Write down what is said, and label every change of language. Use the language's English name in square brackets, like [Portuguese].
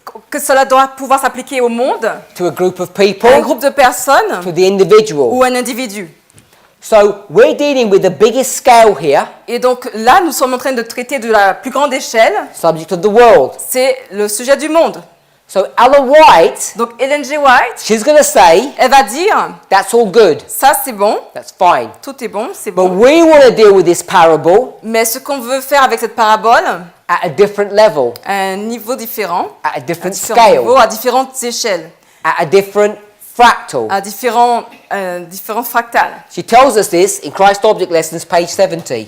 [French] que cela doit pouvoir s'appliquer au monde, [English] to a group of [French] à un [English] people, [French] groupe de personnes [English] to the individual. [French] ou un individu. [English] So we're dealing with the biggest scale here, [French] Et donc là, nous sommes en train de traiter de la plus grande échelle, [English] subject of the world. [French] c'est le sujet du monde. [English] So Ellen White, [French] Donc Ellen G. White, [English] she's going to say, [French] elle va dire, [English] that's all good, [French] ça c'est bon, [English] that's fine. [French] tout est bon, c'est [English] But [French] bon. [English] we want to deal with this parable [French] Mais ce qu'on veut faire avec cette parabole, [English] at a different level, [French] à un niveau différent, [English] at a different [French] différents niveaux, [English] scale, [French] à différentes échelles, [English] at a different fractal. [French] à différents fractales. [English] She tells us this in Christ Object Lessons, page 70.